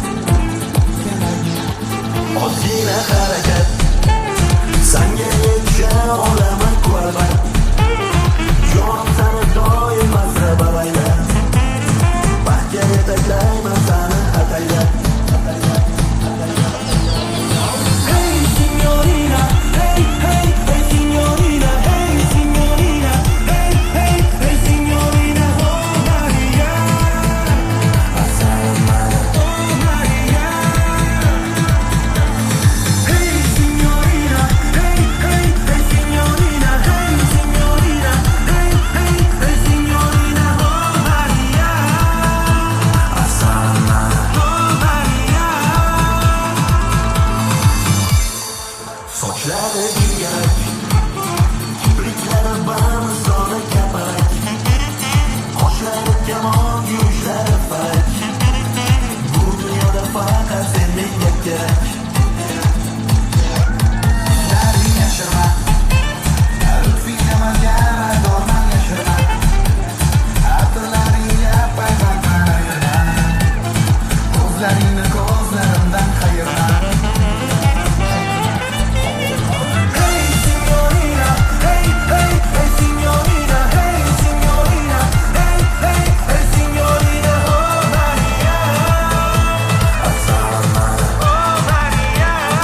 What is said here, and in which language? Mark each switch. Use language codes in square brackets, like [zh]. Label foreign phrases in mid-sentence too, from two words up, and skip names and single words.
[uz] Oddiy harakat, senga yetisha olaman ko'rman. Jonim seni doim asrabayla, baxtga yetaklayman seni ataylab. [it] Hey signorina, hey hey hey signorina, hey signorina, hey hey hey signorina, oh Maria, oh Maria. Hey signorina, hey hey hey signorina, hey signorina, hey hey hey signorina, oh Maria, oh Maria. [uz] Sochlari jiyak, kipriklari bamisona kapak, qoshlari kamon, yuzlari fak. Bu dunyoda faqat sen menga kerak. Laring yashirma, lutfingni menga radorman yashirma. Atirlaringga payvandman ayirma, ko'zlaringni ko'zlarimdan qayirma. [it] Hey signorina, hey hey hey signorina, hey signorina, hey hey hey signorina, oh Maria, oh Maria.